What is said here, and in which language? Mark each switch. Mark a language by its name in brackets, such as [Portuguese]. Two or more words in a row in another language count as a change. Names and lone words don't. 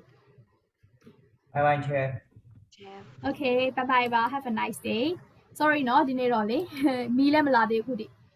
[English] Bye bye chair Okay bye bye [Burmese] ပါ [English] have a nice day sorry [Burmese] เนาะဒီနေ့တော့လေမီးလည်းမလာသေးဘူးခုဒီ